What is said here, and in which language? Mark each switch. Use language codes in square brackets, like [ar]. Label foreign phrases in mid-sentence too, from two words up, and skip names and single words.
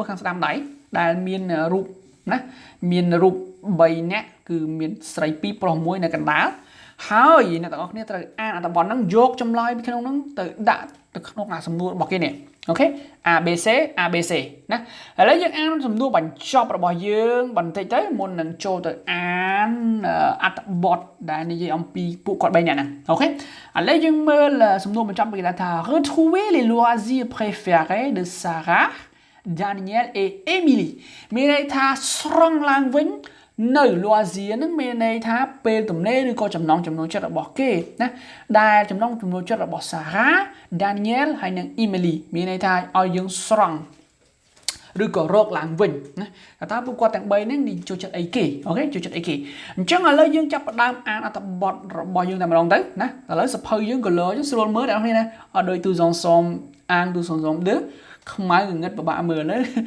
[km] ខាងស្ដាំដៃដែលមានរូបណាមានរូប3នាក់គឺមានស្រី2ប្រុស1នៅកណ្ដាលហើយអ្នកទាំងអស់គ្នាត្រូវអានអត្ថបទហ្នឹងយកចម្លើយពីក្នុងហ្នឹងទៅដាក់ទៅក្នុងអាសំណួររបស់គេនេះអូខេ ABC ណាឥឡូវយើងអានសំណួ របញ្ចប់របស់យើងបន្តិចទៅមុននឹងចូលទៅអានអត្ថបទដែលនិយាយអំពីពួកគាត់3នាក់ហ្នឹងអូខេឥឡូវយើងមើលសំណួរបញ្ចប់គេថា [fr] retrouver les loisirs préférés de Sarah Daniel et Emily [km] មានន័យថាស្រង់ឡើងវិញនៅ loisir ហ្នឹងមានន័យថាពេលទំនេរឬក៏ចំណ ង់ចំណូលចិត្តរបស់គេណាដែលចំណង់ចំណូលចិត្តរបស់ Sarah Daniel ហើយនិង Emily មានន័យថាឲ្យយើងស្រង់ឬក៏រកឡើងវិញណាតើពួកគាត់ទាំង3ហ្នឹងចូលចិត្តអីគេអូខេចូលចិត្តអីគេអញ្ចឹងឥឡូវយើងចាប់ផ្ដើមអានអត្ថបទរបស់យើងតែម្ដងទៅណាឥឡូវសភៅយើង color យើងស្រួលមើលអ្នកនរណាអត់ដូចទូសងសំអានទូសងសំដឺខ្មៅងឹតពិបាកមើលទៅ